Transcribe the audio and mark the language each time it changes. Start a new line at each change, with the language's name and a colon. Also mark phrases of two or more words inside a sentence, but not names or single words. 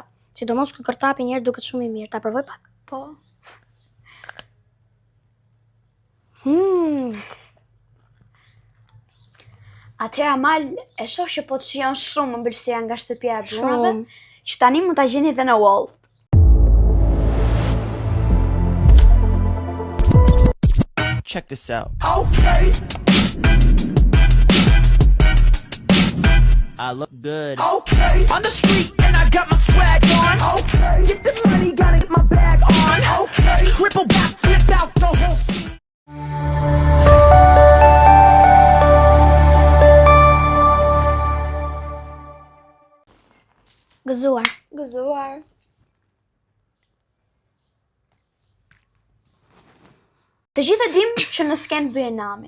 Albanian: Sidomos kur kërtapi një herë duket shumë i mirë. Ta provoj pak? Po. Atëherë Amal, e shoh që po të shijon shumë ëmbëlsira nga shtëpia e burrave, që tani mund ta gjeni edhe në Wolt.
English: Check this out. Okay. I look good. Okay. On the street and I got my swag on. Okay. Get the money, gotta get my bag on. Okay. Triple back, flip out the whole scene.
Albanian: Gëzuar. Gëzuar. Të gjithë e dim që në sken bëje namin.